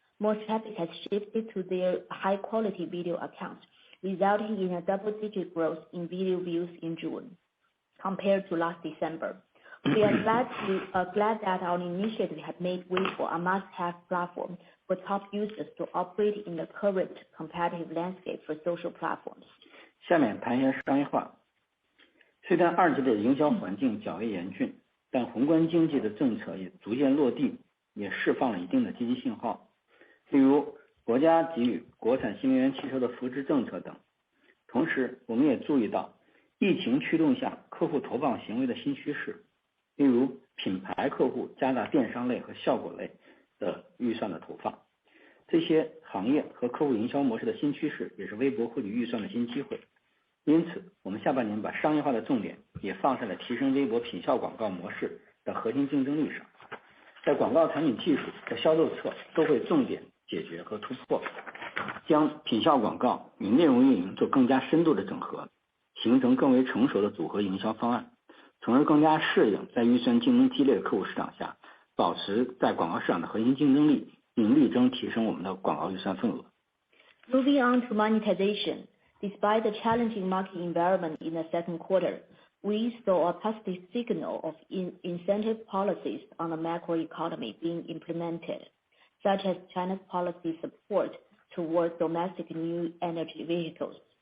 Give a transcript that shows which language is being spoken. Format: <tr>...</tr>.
<en>More traffic has shifted to their high-quality video accounts, resulting in a double-digit growth in video views in June compared to last December. We are glad that our initiative has made Weibo a must-have platform for top users to operate in the current competitive landscape for social platforms.</en> <zh>下面谈一下商业化。虽然二季度的营销环境较为严峻，但宏观经济的政策也逐渐落地，也释放了一定的积极信号。例如，国家给予国产新能源汽车的扶持政策等。同时，我们也注意到疫情驱动下客户投放行为的新趋势。例如，品牌客户加大电商类和效果类的预算的投放，这些行业和客户营销模式的新趋势，也是微博汇聚预算的新机会。因此，我们下半年把商业化的重点也放在了提升微博品效广告模式的核心竞争力上。在广告产品技术和销售侧都会重点解决和突破，将品效广告与内容运营做更加深度的整合，形成更为成熟的组合营销方案，从而更加适应在预算竞争激烈的客户市场下，保持在广告市场的核心竞争力，并力争提升我们的广告预算份额。</zh> <en>Moving on to monetization, despite the challenging market environment in the second quarter, we saw a positive signal of incentive policies on the macroeconomy being implemented, such as China's policy support towards domestic new energy vehicles.</en>